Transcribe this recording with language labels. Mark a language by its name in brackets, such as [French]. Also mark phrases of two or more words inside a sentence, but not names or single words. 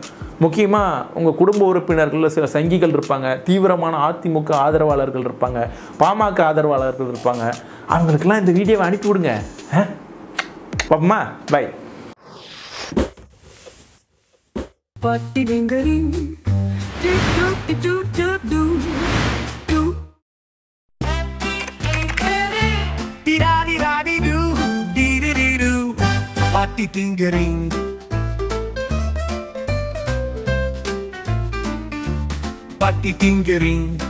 [Tamil] முக்கியமாக உங்கள் குடும்ப உறுப்பினர்களில் சில சங்கிகள் இருப்பாங்க, தீவிரமான அதிமுக ஆதரவாளர்கள் இருப்பாங்க, பாமக ஆதரவாளர்கள் இருப்பாங்க. அவங்களுக்கெல்லாம் இந்த வீடியோவை அனுப்பி விடுங்க. பாப்போமா? பை. Patti dingering, do do do do do do. Dee da dee da dee do, dee dee dee do. Patti dingering. Patti dingering.